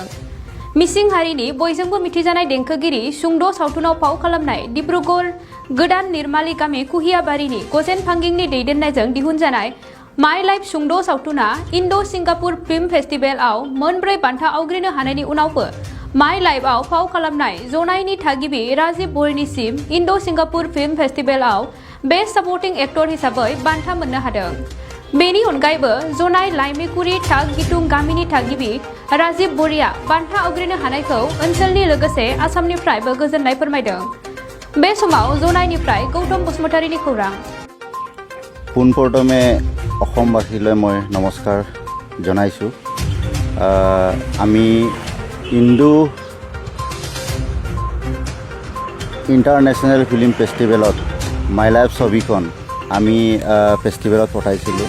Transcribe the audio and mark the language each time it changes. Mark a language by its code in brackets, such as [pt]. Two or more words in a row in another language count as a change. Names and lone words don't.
[brx] मिसिं हारिनि बयजोंबो मिथिजानाय देंखोगिरि सुंद' सावथुनाव फाव खालामनाय डिब्रुगड़ गोदान निर्माली गामि कुहियाबारिनि गजेन फांगिंनि दैदेननायजों दिहुनजानाय माइ लाइफ सुंद' सावथुना इन्ड' सिंगापुर फिल्म फेस्टिभेलआव मोनब्रै बान्था आवग्रिनो हानायनि उनावबो माइ लाइफआव फाव खालामनाय जनाइनि थागिबि राजिब बरिनिसिम इन्ड' सिंगापुर फिल्म फेस्टिभेलआव [en] best supporting actor [brx] हिसाबै बान्था मोननो हादों। बेनि अनगायैबो जनाइ लाइमेकुरि थाग गितुं गामिनि थागिबि राजिब बरिया बान्था आवग्रिनो हानायखौ ओनसोलनि लोगोसे आसामनिफ्रायबो गोजोननाय फोरमायदों। बे समाव जनाइनिफ्राय गौतम बसुमतारीनि खौरां। [as] পোনপ্ৰথমে অসমবাসীলৈ মই নমস্কাৰ জনাইছোঁ। আমি ইণ্ডো ইণ্টাৰনেশ্যনেল ফিল্ম ফেষ্টিভেলত মাই লাইফ ছবিখন আমি ফেষ্টিভেলত পঠাইছিলোঁ।